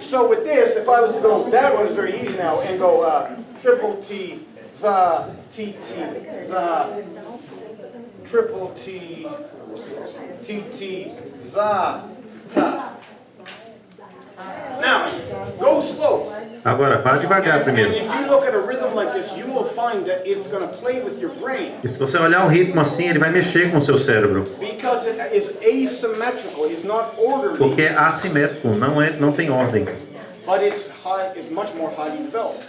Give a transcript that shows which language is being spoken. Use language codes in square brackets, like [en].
[en] So with this, if I was to go, that one is very easy now, and go triple T, za, T, T, za, triple T, T, T, za, ta. Now, go slow. [pt] Agora, vá devagar [en] And [pt] primeiro. [en] if you look at a rhythm like this, you will find that it's going to play with your brain. [pt] E se você olhar um ritmo assim, ele vai mexer com o seu cérebro. [en] Because it is asymmetrical, it's not orderly, [pt] Porque é assimétrico, não tem ordem. [en] but it's much more highly developed.